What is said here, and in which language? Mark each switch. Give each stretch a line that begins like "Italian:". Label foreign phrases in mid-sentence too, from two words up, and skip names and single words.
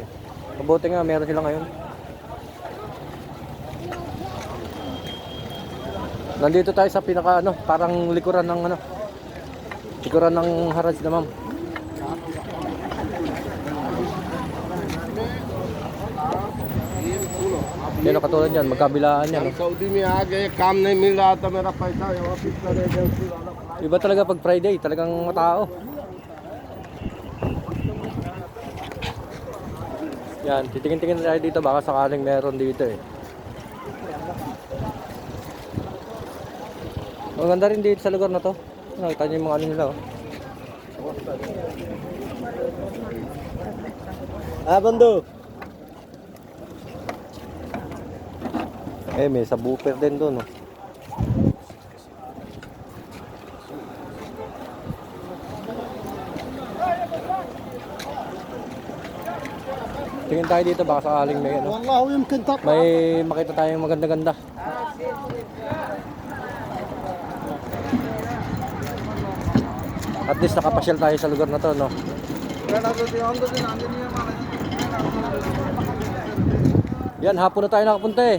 Filipino: Mabuti nga, meron sila ngayon. Nandito tayo sa pinaka ano, parang likuran ng ano. Likuran ng Haraj na ma'am. Yan katulad yan, magkabilaan yan.
Hindi: सऊदी में आ गए, काम नहीं मिल रहा था, मेरा पैसा यहाँ पिछला एजेंसी वाला।
Filipino: Iba talaga pag Friday, talagang matao. Yan, titingin-tingin tayo dito, baka sakaling meron dito eh. Maganda rin dito sa lugar na to. Nakita niyo yung mga ano nila oh. Bando! Eh, may subwoofer din doon oh. Tingin tayo dito, baka sakaling may ano.
Arabic: والله يمكن تقع.
Filipino: May makita tayong maganda-ganda.
English: At least
Filipino: nakapasyal tayo sa lugar na to, no? Yan, hapon na tayo nakapunta eh.